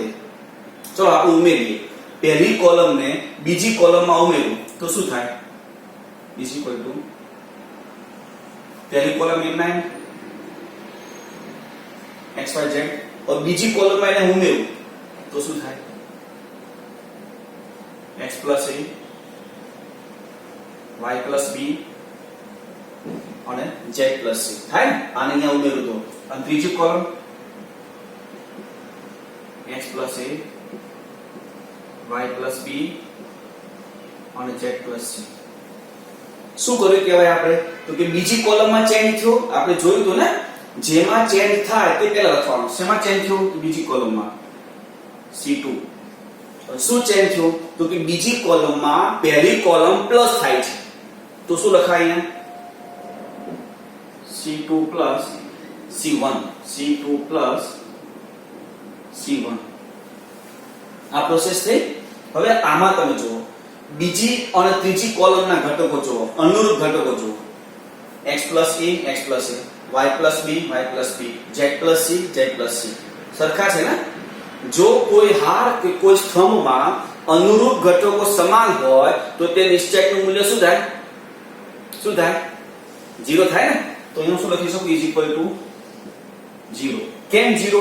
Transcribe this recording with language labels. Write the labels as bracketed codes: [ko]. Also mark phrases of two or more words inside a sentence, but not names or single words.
[gu] ચલો આપણે ઉમેરીએ. પહેલી કોલમને બીજી કોલમમાં ઉમેરું તો શું થાય? [en] is equal to [gu] પહેલી કોલમ m9 xyz और બીજી કોલમમાં એને ઉમેરું તો શું થાય? [en] x plus a y plus b અને z plus c થાય ને. [gu] આને અહીંયા ઉમેરું તો અને ત્રીજી કોલમ [en] x plus a y plus b [gu] અને [en] z plus c. [gu] શું કર્યું કહેવાય આપણે? તો કે બીજી કોલમમાં ચેન્જ થયો. આપણે જોયું તો ને, જેમાં ચેન્જ થાય તે પહેલા લખવાનું. શેમાં ચેન્જ થયું? તો બીજી કોલમમાં c2. શું ચેન્જ થયું? તો કે બીજી કોલમમાં પહેલી કોલમ પ્લસ થાય છે તો શું લખાય અહીંયા? [en] c2 plus c1 c2 plus c1. [gu] આ પ્રોસેસ થઈ. હવે આમાં તમે જુઓ, બીજી અને ત્રીજી કોલમના ઘટકો જુઓ, અનુરૂપ ઘટકો જુઓ. [en] x plus a x plus a, y plus b y plus b, z plus c z plus c. [gu] સરખા છે ને? જો કોઈ હાર કે કોઈ સ્તંભમાં અનુરૂપ ઘટકો સમાન હોય તો તે નિશ્ચયકનું મૂલ્ય શું થાય? શું થાય? 0 થાય ને. તો અહીંયા શું લખી શકું? [en] is equal to [gu] 0. કેમ 0?